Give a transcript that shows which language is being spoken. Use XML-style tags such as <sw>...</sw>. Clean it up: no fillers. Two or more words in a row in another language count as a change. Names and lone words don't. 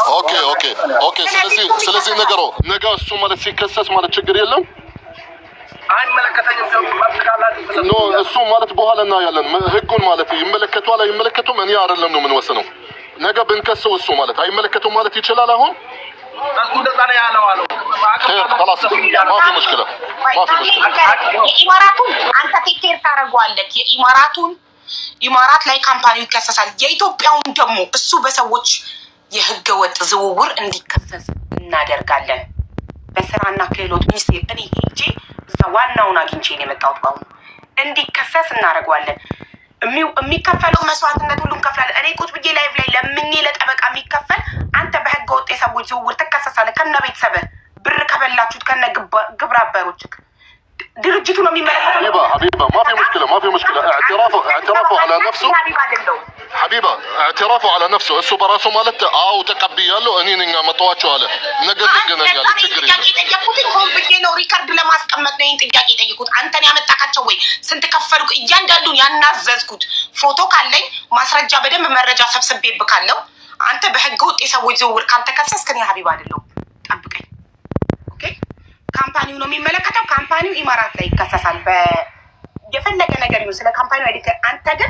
<am>ኦኬ ስለዚህ ነገ እሱ ማለት ሲከሰስ ማለት ችግር የለም። አይመለከተኝም ኖ እሱ ማለት በኋላ እናያለን። ህጉን ማለት ይመለከቷል አይመለከቱም እኔ አይደለም ነው የምንወስነው። ነገ ብንከሰው እሱ ማለት አይመለከቱም ማለት ይችላል። አሁን እሱ እንደዛ ነው ያለው አለው።</am> <ar>خلاص ما في مشكله</ar> <am>የኢማራቱን አንተ ቴኬር ታደርገዋለህ። ኢማራት ላይ ካምፓኒው ይከሰሳል። የኢትዮጵያውን ደግሞ እሱ በሰዎች የህገ ወጥ ዝውውር እንዲከሰስ እናደርጋለን። በስራና ክህሎት ሚኒስቴር እኔ ሄጄ እዛ ዋናውን አግኝቼ ነው የመጣሁት። ባሁን እንዲከሰስ እናደርገዋለን። የሚከፈለው መስዋዕትነት ሁሉም ከፍላለ። እኔ ቁጭ ብዬ ላይቭ ላይ ለምኜ ለጠበቃ የሚከፈል አንተ በህገ ወጥ የሰዎች ዝውውር ትከሰሳለህ። ከነ ቤተሰብህ ብር ከበላችሁት ከነ ግብረ አበሮችህ ድርጅቱ ነው የሚመለከተው።</am> <ar>حبيبه ما في مشكله اعترافه على نفسه حبيبه اعترافه على نفسه</ar> <am>እሱ በራሱ ማለት አው ተቀብያለሁ እኔ ነኝ ማጣዋቸው አለ። ነገ እንገናኛለን። ችግር የለም። ጥያቄ ሆን ብዬ ነው ሪከርድ ለማስቀመጥ ነው ይሄን ጥያቄ ጠይቁት። አንተን ያመጣካቸው ወይ ስንት ከፈልኩ እያንዳንዱን ያናዘዝኩት ፎቶ ካለኝ ማስረጃ በደንብ መረጃ ሰብስቤብካለሁ። አንተ በህገ ወጥ የሰዎች ዝውውር ካልተከሰስክ እኔ ሀቢባ አይደለሁም። ጠብቀኝ። ኦኬ ካምፓኒው ነው የሚመለከተው። ካምፓኒው ኢማራት ላይ ይከሰሳል። የፈለገ ነገር ይሁን ስለ ካምፓኒው አይደል። አንተ ግን</am>